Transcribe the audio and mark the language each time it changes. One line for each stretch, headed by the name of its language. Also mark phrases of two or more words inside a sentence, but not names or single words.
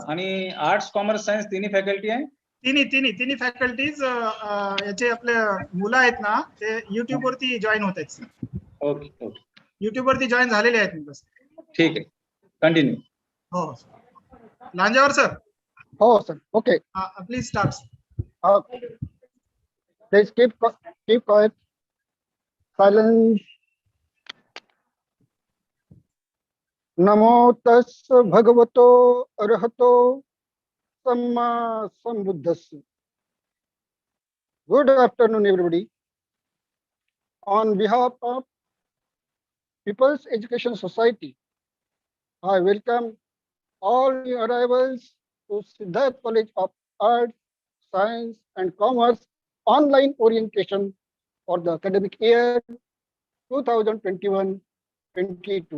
Marathi: आणि
English: arts commerce science
Marathi: तिन्ही फॅकल्टी आहे? तिन्ही फॅकल्टीज याचे आपले मुलं आहेत ना, ते युट्यूब वरती जॉईन होत आहेत सर.
English: okay okay,
Marathi: युट्यूब वरती जॉईन झालेले आहेत मुलं. ठीक आहे, कंटिन्यू. हो लांजेवर सर. हो सर. ओके.
English: please start. Please keep quiet. Silence.
Pali: नमो तस् भगवतो अरहतो सम्मा sambuddhassa.
English: Good afternoon, everybody. On behalf of People's Education Society, I welcome all new arrivals to Siddharth College of Arts, Science and Commerce online orientation for the academic year 2021-22.